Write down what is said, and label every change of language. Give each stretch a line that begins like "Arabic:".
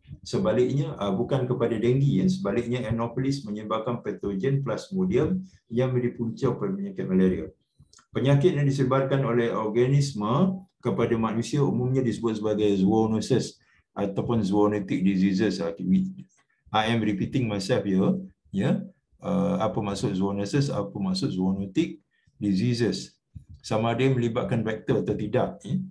Malay: Sebaliknya, bukan kepada denggi. Sebaliknya, Anopheles menyebabkan patogen Plasmodium yang menjadi punca penyakit malaria. Penyakit yang disebarkan oleh organisme kepada manusia umumnya disebut sebagai zoonosis ataupun zoonotic diseases.
English: I am repeating myself here.
Malay: Apa maksud zoonosis, apa maksud zoonotic diseases. Sama ada melibatkan vektor atau tidak.